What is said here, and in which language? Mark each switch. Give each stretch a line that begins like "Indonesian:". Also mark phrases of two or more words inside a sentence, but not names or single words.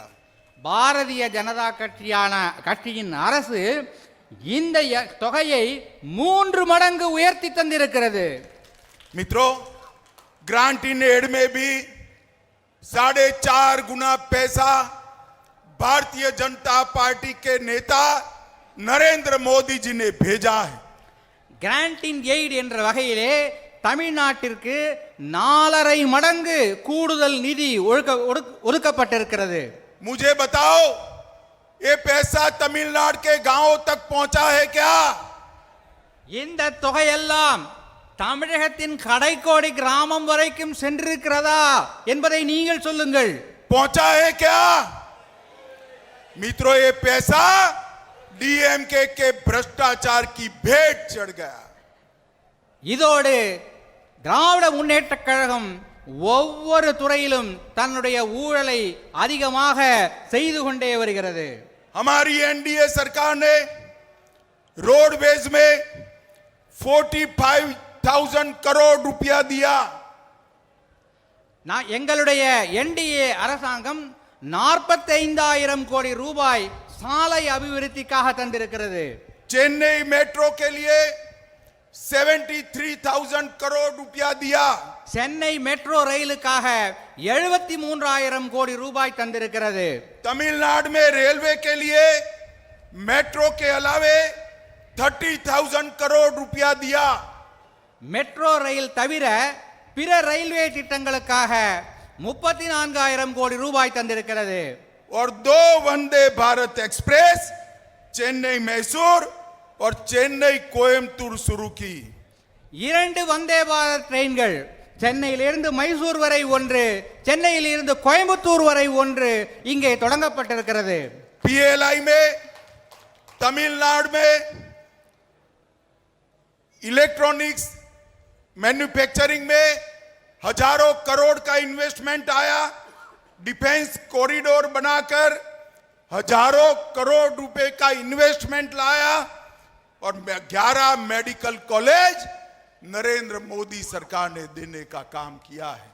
Tamil: பாரதிய ஜனதா கட்சியின் அரசு இந்த தொகையை 3 மடங்கு உயர்த்தி தந்திருக்கிறது.
Hindi: मित्रों,
English: grant in aid
Hindi: में भी 4.5 गुना पैसा भारतीय जनता पार्टी के नेता नरेंद्र मोदी जी ने भेजा है.
English: grant in aid
Tamil: என்ற வகையிலே தமிழ்நாட்டிற்கு 4.5 மடங்கு கூடுதல் நிதி ஒதுக்கப்பட்டிருக்கிறது.
Hindi: मुझे बताओ, ये पैसा तमिलनाडु के गांवों तक पहुंचा है क्या?
Tamil: இந்த தொகையெல்லாம் தமிழகத்தின் கடைக்கோடி கிராமம் வரைக்கும் சென்றிருக்கிறதா என்பதை நீங்கள் சொல்லுங்கள்.
Hindi: पहुंचा है क्या? मित्रों, ये पैसा डीएमके के भ्रष्टाचार की भेंट चढ़ गया.
Tamil: இதோடு திராவிட முன்னேற்ற கழகம் ஒவ்வொரு துறையிலும் தன்னுடைய ஊழலை அதிகமாக செய்து கொண்டே வருகிறது.
Hindi: हमारी एनडीए सरकार ने रोडवेज में 45,000 करोड़ रुपया दिया.
Tamil: எங்களுடைய என்டிஏ அரசாங்கம் 45,000 கோடி ரூபாய் சாலை அபிவிருத்திக்காக தந்திருக்கிறது.
Hindi: चेन्नई मेट्रो के लिए 73,000 करोड़ रुपया दिया.
Tamil: சென்னை மெட்ரோ ரயிலுக்காக 73,000 கோடி ரூபாய் தந்திருக்கிறது.
Hindi: तमिलनाडु में रेलवे के लिए मेट्रो के अलावे 30,000 करोड़ रुपया दिया.
Tamil: மெட்ரோ ரயில் தவிர பிற ரயில்வே திட்டங்களுக்காக 34,000 கோடி ரூபாய் தந்திருக்கிறது.
Hindi: और 2 वंदे भारत एक्सप्रेस चेन्नई मैसूर और चेन्नई कोयम्बटूर शुरू की.
Tamil: 2 வந்தே பாரத் ட்ரெயின்கள் சென்னையிலிருந்து மைசூர் வரை ஒன்று, சென்னையிலிருந்து கோயம்புத்தூர் வரை ஒன்று இங்கே தொடங்கப்பட்டிருக்கிறது.
Hindi: पीएलआई में तमिलनाडु में
English: electronics manufacturing
Hindi: में हजारों करोड़ का इन्वेस्टमेंट आया.
English: defence corridor
Hindi: बनाकर हजारों करोड़ रुपए का इन्वेस्टमेंट लाया और 11
English: medical college
Hindi: नरेंद्र मोदी सरकार ने देने का काम किया है.